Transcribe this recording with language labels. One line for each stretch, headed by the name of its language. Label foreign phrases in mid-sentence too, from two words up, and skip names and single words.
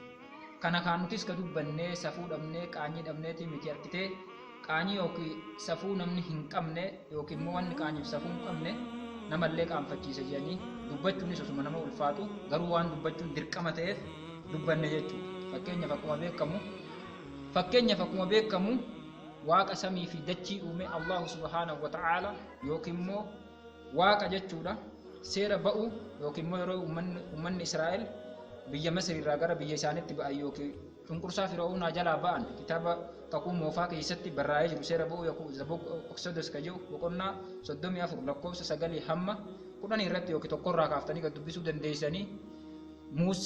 Oromo: Kana kaan nutis ka dubbannee safuu dhabnee qaanyii dhabneeti miti argitee qaanyii yookiin safuu namni hin qabne yookiin immoo wanni qaanyiif safuu hin qabne namallee qaanfachiisa jedhanii dubbachuunis osuma nama ulfaatu garuu waan dubbachuun dirqama ta'eef dubbanne jechuudha. Fakkeenyaaf akkuma beekamu waaqa samii fi dachii uume
Arabic: الله سبحانه وتعالى
Oromo: yookiin immoo waaqa jechuudha seera ba'u yookiin immoo yeroo uummanni Israa'el biyya Masir irraa gara biyya isaaniitti ba'an yookiin cunqursaa Fir'aawnaa jalaa ba'an kitaaba kakuu moofaa keessatti barraa'ee jiru seera ba'u yookiin Exodus ka jedhu boqonnaa 34 lakkoofsa 9 hamma 10 irratti yookiin tokkorraa kaaftanii gad dubbisuu dandeessanii Musee